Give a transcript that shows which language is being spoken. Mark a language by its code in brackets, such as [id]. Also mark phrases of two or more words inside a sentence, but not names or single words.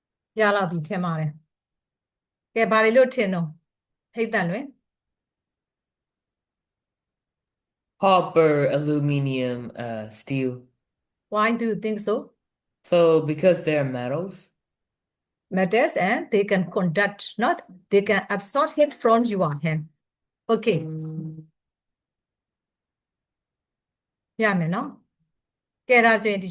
[my] ရလောက်ပြီထင်ပါတယ်ကဲဘာတွေလို့ထင်တော့ဟိတ်တန်လွင် [en] Copper, aluminum, steel. Why do you think so? So because they're metals. Metals and they can conduct, not they can absorb heat from your hand. [my] Okay. ရမယ်နော်ကဲဒါဆိုရင်ဒီ